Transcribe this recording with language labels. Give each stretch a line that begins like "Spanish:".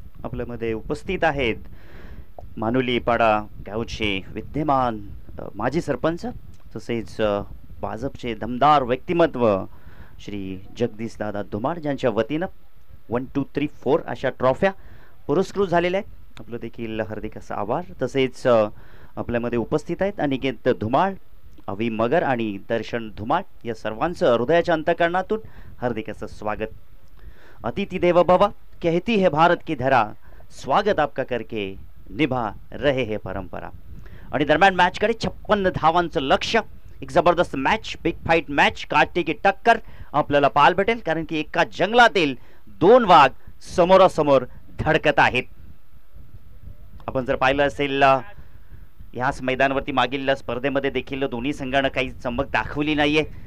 Marathi: आपल्यामध्ये उपस्थित आहेत मानुली पाडा गावचे विद्यमान माजी सरपंच, तसेच भाजपचे दमदार व्यक्तिमत्व श्री जगदीश दादा धुमाळ, ज्यांच्या वतीनं 1 2 3 4 अशा ट्रॉफ्या पुरस्कृत झालेल्या आहेत. आपलं देखील हार्दिक असा आभार. तसेच आपल्यामध्ये उपस्थित आहेत अनिकेत धुमाळ, अवी मगर आणि दर्शन धुमाळ. या सर्वांचं हृदयाच्या अंतःकरणातून हार्दिक असं स्वागत.
Hindi: अतिथि देव भव कहती है भारत की धरा, स्वागत आपका करके निभा रहे है परंपरा.
Marathi: आणि दरम्यान मॅच कडे 56 धावांचं लक्ष्य. एक जबरदस्त मॅच, बिग फाईट मॅच,
Hindi: काटे की टक्कर
Marathi: आपल्याला पाहायला भेटेल. कारण की एका जंगलातील 2 वाघ समोरासमोर धडकत आहेत. आपण जर पाहिलं असेल ह्याच मैदानावरती मागील स्पर्धेमध्ये देखील दोन्ही संघानं काही चमक दाखवली नाहीये.